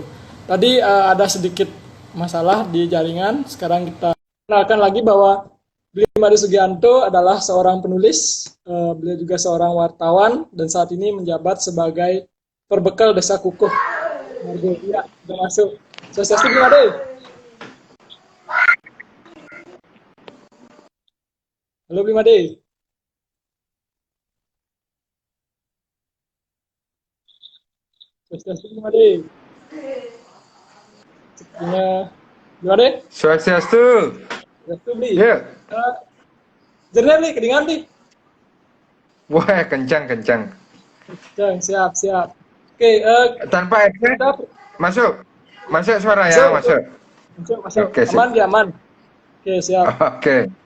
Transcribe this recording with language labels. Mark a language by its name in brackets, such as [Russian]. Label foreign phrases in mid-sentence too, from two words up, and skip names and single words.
[Indonesian] Tadi ada sedikit masalah di jaringan, sekarang kita kenalkan lagi bahwa Blim Ade Sugianto adalah seorang penulis, beliau juga seorang wartawan, dan saat ini menjabat sebagai Perbekal Desa Kukuh. Ya, udah masuk. Swastiastu Blim Ade. Halo Blim Ade. Swastiastu Blim Ade. Sepertinya Blim Ade. Swastiastu. Swastiastu Blim. Ya. Jernih Blim, kedengaran Blim. Wah, kencang. Siap. Oke, Tanpa headset masuk suara ya, masuk. Oke, aman dia aman. Oke, siap. Oke.